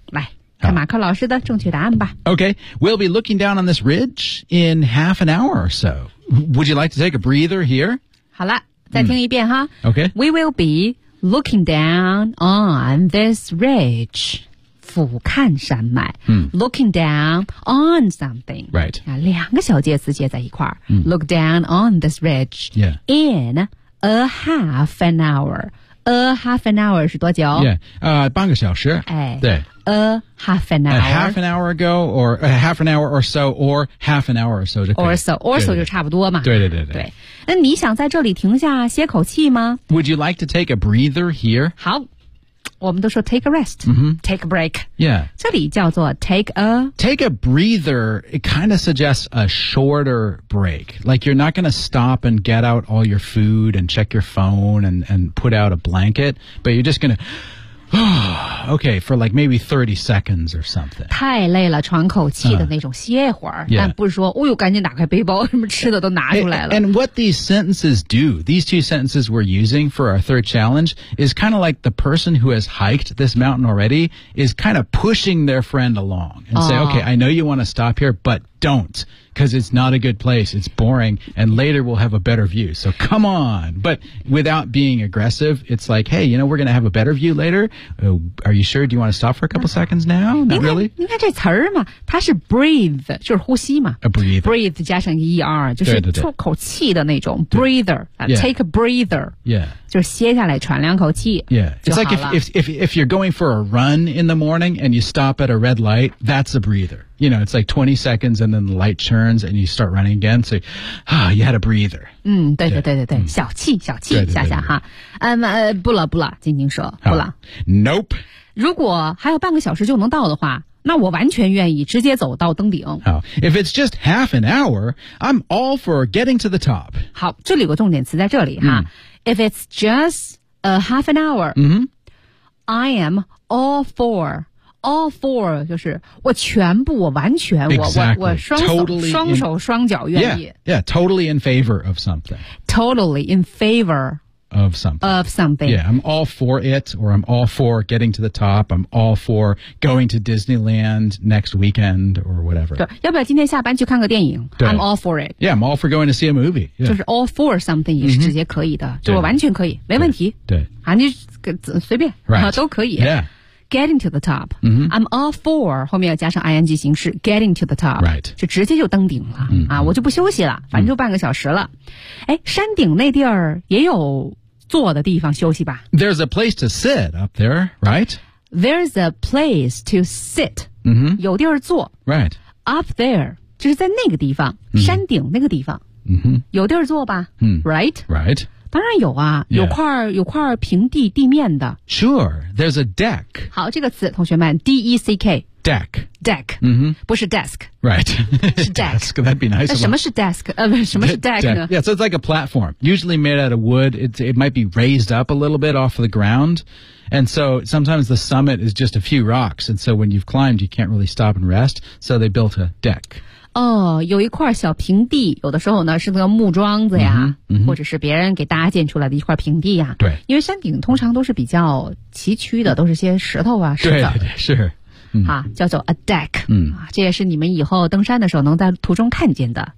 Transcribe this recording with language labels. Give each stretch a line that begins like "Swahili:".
Chinese: 来看马克老师的正确答案吧。
English: Okay, we'll be looking down on this ridge in half an hour or so. Would you like to take a breather here?
Chinese: 好了再听一遍哈。
English: Okay. We will be looking down on this ridge.
Chinese: 俯瞰山脉、
English: looking down on something、 right.
Chinese: 啊、两个小介词接在一块、
English: look down on this ridge、 yeah. in a half an hour a half an hour
Chinese: 是多久 yeah,、半个小时、哎、对
English: a half an hour a half an hour ago or a half an hour or so or half an hour or so or so or so
Chinese: 就差不多嘛对对对 对, 对那你想在这里停下歇口气吗
English: Would you like to take a breather here?
Chinese: 好我们都说
English: take a rest,、take a break. Yeah.
Chinese: 这里叫做
English: take a breather, it kind of suggests a shorter break. Like you're not going to stop and get out all your food and check your phone and put out a blanket, but you're just going to, okay, for like maybe 30 seconds or something.
Chinese: 太累了喘口气的那种歇会儿、但不是说哦呦赶紧打开背包什么吃的都拿出来了。
English: And what these sentences do, these two sentences we're using for our third challenge, is kind of like the person who has hiked this mountain already is kind of pushing their friend along and、say, okay, I know you want to stop here, but don't. Because it's not a good place, it's boring, and later we'll have a better view. So come on! But without being aggressive, it's like, hey, you know, we're going to have a better view later. Are you sure? Do you want to stop for a couple seconds now? Not really?
Chinese: 你看这词儿嘛，它是 breathe, 就是呼吸嘛。
English: A breathe.
Chinese: Breathe 加上 ER, 就是出口气的那种 breather,
English: take a breather. Yeah.
Chinese: 就是歇下来喘两口气
English: Yeah. It's like if you're going for a run in the morning and you stop at a red light, that's a breather. You know, it's like 20 seconds and then the light turns and you start running again. So, you had a breather.
Chinese: 嗯对对对对对、yeah. 小气小气下下哈。不了不了静静说不了。
English: Nope.
Chinese: 如果还有半个小时就能到的话那我完全愿意直接走到登顶。
English: 好 ,if it's just half an hour, I'm all for getting to the top.
Chinese: 好这里有个重点词在这里哈。
English: If it's just a half an hour,、I am all for. All for
Chinese: 就是我全部我完全、
English: exactly.
Chinese: 我双手、
English: totally、
Chinese: 双手双脚愿意。
English: Yeah, yeah, totally in favor of something. Totally in favor of something. Of something. Yeah, I'm all for it or I'm all for getting to the top. I'm all for going to Disneyland next weekend or whatever.
Chinese: 对要不要今天下班去看个电影
English: I'm all for it. Yeah, I'm all for going to see a movie.、Yeah.
Chinese: 就是
English: all for something
Chinese: 也是直接可以的、就我完全可以没问题。对。啊你随便、
English: right.
Chinese: 都可以。
English: Yeah. Getting to the top.、I'm all for
Chinese: 后面要加上 ing 形式
English: getting to the top. Right.
Chinese: 就直接就登顶了、啊我就不休息了反正就半个小时了。哎山顶那地儿也有坐的地方休息吧。
English: There's a place to sit up there, right? There's a place to sit.、
Chinese: 有地儿坐。
English: Right. Up there,
Chinese: 就是在那个地方、山顶那个地方。有地儿坐吧、
English: Right? Right.
Chinese: 当然有啊、有块平地地面的。
English: Sure, there's a deck.
Chinese: 好这个词同学们 ,D-E-C-K,
English: deck. Deck. 不是 desk. Right.
Chinese: 是 deck.
English: Desk, that'd be nice.
Chinese: 什么是 desk? 什么是 deck 呢?
English: Yeah, so it's like a platform. Usually made out of wood. It might be raised up a little bit off of the ground. And so sometimes the summit is just a few rocks. And so when you've climbed, you can't really stop and rest. So they built a deck.
Chinese: 哦，有一块小平地，有的时候呢是那个木桩子呀、或者是别人给搭建出来的一块平地呀。对，因为山顶通常都是比较崎岖的，都是些石头啊、石子。对对对，是。啊，叫做 a deck。嗯，这也是你们以后登山的时候能在途中看见的。